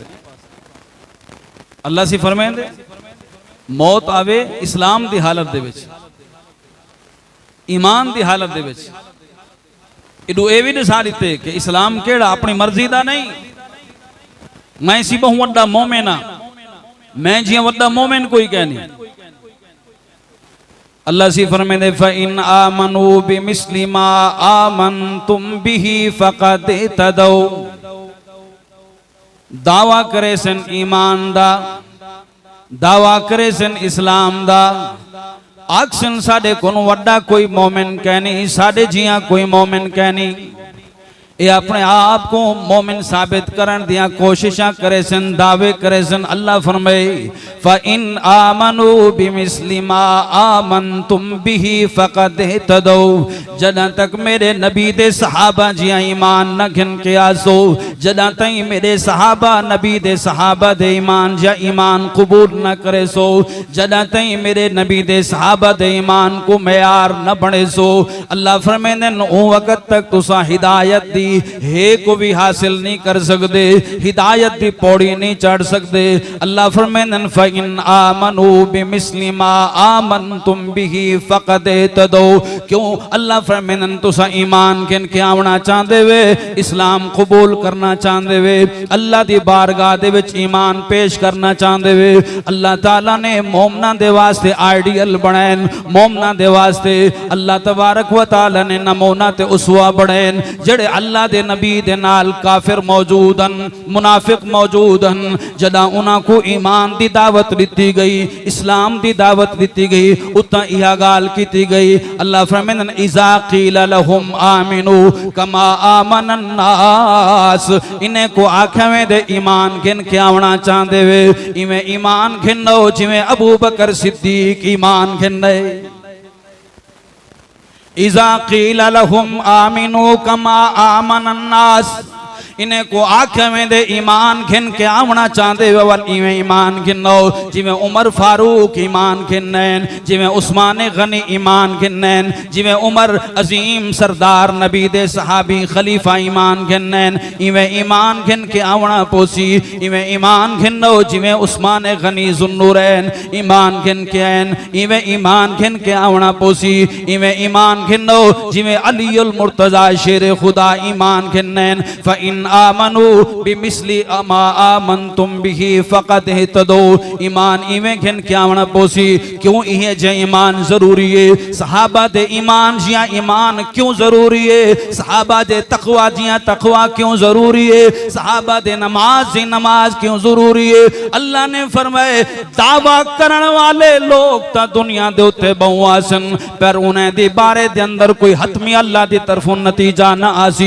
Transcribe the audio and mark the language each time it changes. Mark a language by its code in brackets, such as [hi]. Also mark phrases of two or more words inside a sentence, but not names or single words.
[skr] अल्लाह से फरमाइंदे मौत आवे इस्लाम दी हालत दे विच, ईमान दी हालत दे विच। इडू ये भी दसा दिते कि इस्लाम केड़ा अपनी मर्जी दा नहीं। मैं सी बहु वड्डा मोमिन हां, मैं जियां वड्डा मोमिन कोई कह नहीं। अल्लाह सी फरमाइंदे [ar] فإن آمنوا بمثل ما آمنتم به فقد اهتدوا. [skr] दावा करे सन ईमान दा, दावा करे सन इस्लाम दा, आखसन साडे कोन वड्डा कोई मोमिन कहनी, साडे जिया कोई मोमिन कहनी। ये अपने आप को मोमिन साबित करन दिया कोशिशां करे सन, दावे करे सन। अल्लाह फरमाए [ar] فإن آمنوا بمثل ما آمنتم به فقد اهتدوا. [skr] जदा तक मेरे नबी दे सहाबा जिया ईमान न घिन के आसो, जदा तई मेरे सहाबा नबी दे सहाबा दे ईमान जिया ईमान कबूल न करे सो, जदा तई मेरे नबी दे सहाबा दे ईमान को मेयार न बने सो, अल्लाह फरमाइंदे ओ वक्त तक तुसा हिदायत दी हे को भी हासिल नहीं कर सकते, हिदायत दी पौड़ी नहीं चढ़ सकते। अल्लाह फरमाइंदे [ar] فإن آمنوا بمثل ما آمنتم به فقد اهتدوا. [skr] क्यों? अल्लाह फरमाइंदे तुसा ईमान किन के आवना चाहते वे, इस्लाम कबूल करना चाहते वे, अल्लाह दी बारगाह दे विच ईमान पेश करना चाहते वे। अल्लाह ताला ने मोमना दे वास्ते आइडियल बनाए, मोमना दे वास्ते अल्लाह [ar] تبارك وتعالى [skr] ने नमूना ते उसवा बनाए। जेड़े अल्लाह दे नबी दे नाल काफिर मौजूदन, मुनाफिक मौजूदन, जदा उन्हां को ईमान दी दावत दी गई, इस्लाम दी दावत दी गई, उतना यह गाल की गई। अल्लाह फरमाइंदे [ar] إذا قيل لهم آمنوا كما آمن الناس. [skr] इन्हें को आखे दे ईमान घिन के आवना चाहते वे, इवें ईमान घिनो जिवें अबू बकर सिद्दीक ईमान घिने। [ar] إذا قيل لهم آمنوا كما آمن الناس. [skr] इन्हें को आखे में दे ईमान घिन के आवना चाहते वे, वल इवें ईमान घिनो जिवें उमर फारूक ईमान घिनैन, जिवें उस्मान गनी ईमान घिनैन, जिवें उमर अजीम सरदार नबी दे सहाबी खलीफा ईमान घिनैन। इवें ईमान घिन के आवना पोसी, इवें ईमान घिनो जिवें उस्मान गनी जुन्नूरैन ईमान घिन के ऐन, इवें ईमान घिन के आवना पोसी, इवें ईमान घिनो जिवें अलीउल मुर्तजा शेर खुदा ईमान घिनैन। [ar] فإن آمنوا بمثل ما آمنتم به فقد اهتدوا. [skr] ईमान इवें घिन के आवना पोसी। क्यों इहे जे ईमान जरूरी है? सहाबा दे ईमान जिया ईमान क्यों जरूरी है? सहाबा दे तकवा जिया तकवा क्यों जरूरी है? सहाबा दे नमाज जी नमाज क्यों जरूरी है? अल्लाह ने फरमाए दावा करन वाले लोग ता दुनिया दे उत्ते बहुआ सन, पर उन्हें दी बारे दे अंदर कोई हतमी अल्लाह दी तरफों नतीजा ना आसी।